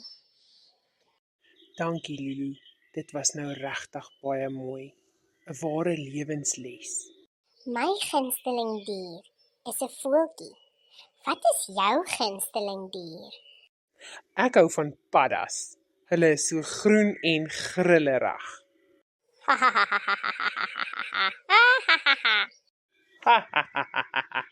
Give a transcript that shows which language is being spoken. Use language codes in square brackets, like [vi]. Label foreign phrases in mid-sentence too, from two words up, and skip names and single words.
[af] Dankie Lulu, dit was nou regtig baie mooi. 'n Ware lewensles. My gunsteling dier is 'n voeltjie. Wat is jou gunsteling dier? Ek hou van paddas. Hulle is so groen en grillerig. Ha ha ha ha ha ha ha ha ha ha ha ha.